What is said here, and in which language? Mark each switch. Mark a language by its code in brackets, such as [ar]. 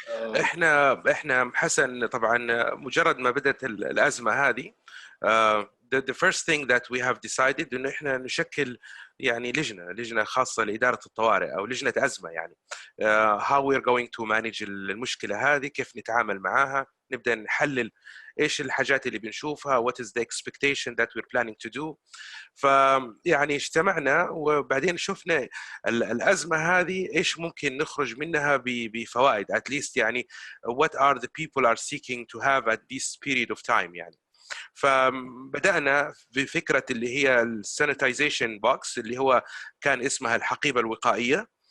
[ar] احنا حسن طبعا مجرد ما بدأت الأزمة هذه [en] the first thing that we have decided [ar] إنه إحنا نشكل يعني لجنة خاصة لإدارة الطوارئ أو لجنة أزمة يعني [en] how we're going to manage [ar] المشكلة هذه، كيف نتعامل معاها، نبدأ نحلل إيش الحاجات اللي بنشوفها [en] what is the expectation that we're planning to do. [ar] فيعني اجتمعنا وبعدين شفنا الأزمة هذه إيش ممكن نخرج منها بفوائد [en] at least [ar] يعني [en] what are the people are seeking to have at this period of time [ar] يعني. فبدأنا بفكرة اللي هي السانيتايزيشن بوكس اللي هو كان اسمها الحقيبة الوقائية.